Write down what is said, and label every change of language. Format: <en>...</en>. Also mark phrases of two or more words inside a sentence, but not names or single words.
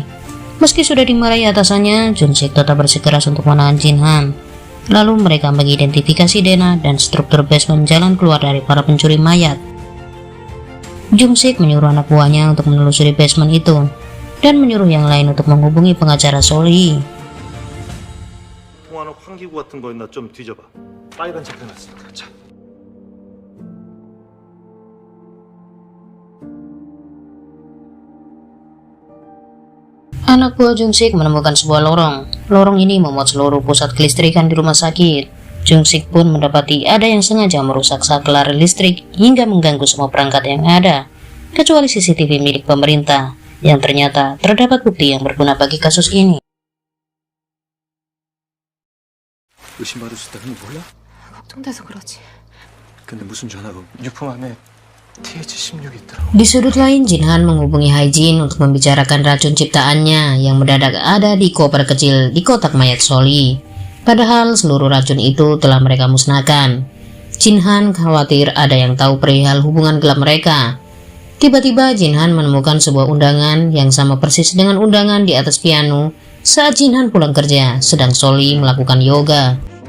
<id>Meski sudah dimarahi atasannya, Jung Sik tetap bersikeras untuk menahan Jin Han. Lalu mereka mengidentifikasi Dena dan struktur basement jalan keluar dari para pencuri mayat. Jung Sik menyuruh anak buahnya untuk menelusuri basement itu dan menyuruh yang lain untuk menghubungi pengacara Soli.</id> <ko>통화는 환기구 같은 거 있나 좀 뒤져봐. 빨간색 해놨으니까. 자.</ko> <id>Anak buah Jung Sik menemukan sebuah lorong. Lorong ini memuat seluruh pusat kelistrikan di rumah sakit. Jung Sik pun mendapati ada yang sengaja merusak saklar listrik hingga mengganggu semua perangkat yang ada, kecuali CCTV milik pemerintah, yang ternyata terdapat bukti yang berguna bagi kasus ini.</id> <ko>의심받을 수 있다는 거 몰라? 걱정돼서 그러지. 근데 무슨 전화가 유품 안에 TH16 있더라고.</ko> <id>Di sudut lain, Jin Han menghubungi Hae-jin untuk membicarakan racun ciptaannya yang mendadak ada di koper kecil di kotak mayat Soli. Padahal seluruh racun itu telah mereka musnahkan. Jin Han khawatir ada yang tahu perihal hubungan gelap mereka. Tiba-tiba Jin Han menemukan sebuah undangan yang sama persis dengan undangan di atas piano saat Jin Han pulang kerja, sedang Soli melakukan yoga.</id>